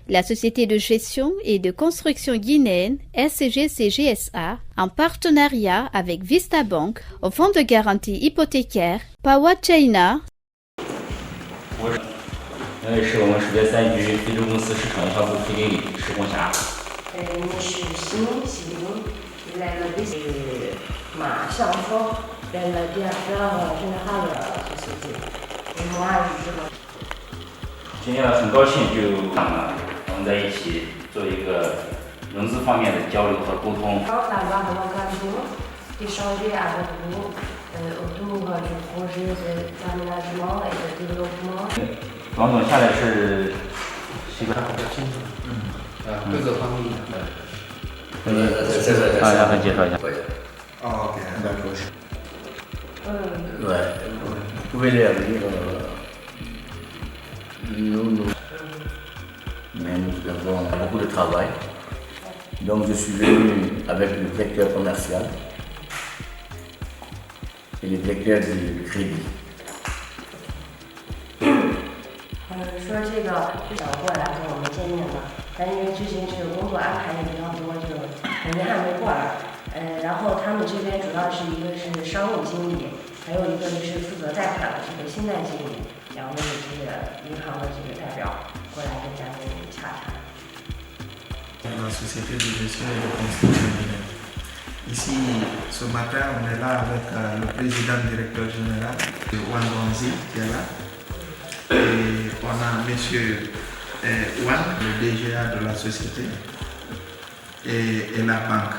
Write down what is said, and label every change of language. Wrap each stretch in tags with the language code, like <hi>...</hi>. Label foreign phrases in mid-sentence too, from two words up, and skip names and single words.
<fr>La société de gestion et de construction guinéenne SCG-CGSA, en partenariat avec Vista Bank, au fonds de garantie hypothécaire Pawa China.</fr> <zh>是我们石别三局非洲公司市场营销部副经理石红霞。我是新来了的是马向峰，来了第二个是那个 société。</zh> <fr>moi je suis</fr> <zh>今天很高兴就我们在一起做一个融资方面的交流和沟通。</zh> <fr>d'échanger avec vous autour du projet d'aménagement et de développement。</fr> <zh>王总下来是个各个方面让他介绍一下。</zh> <fr>OK, d'accord. Ouais, vous pouvez les lire. Mais nous avons beaucoup de travail. Donc je suis venu avec le directeur commercial et le directeur du crédit.</fr> <zh>说这个是想过来跟我们见面的，但因为之前这个工作安排的比较多，就肯定还没过来。然后他们这边主要是一个是商务经理，还有一个是负责贷款的这个信贷经理，两位这个银行的这个代表过来跟咱们洽谈。</zh> <fr>La société de gestion et de construction guinéenne. Ici, ce matin, on est là avec le président directeur général de Wandonzi qui est là. Et on a monsieur Wan, le DGA de la société, et la banque.</fr>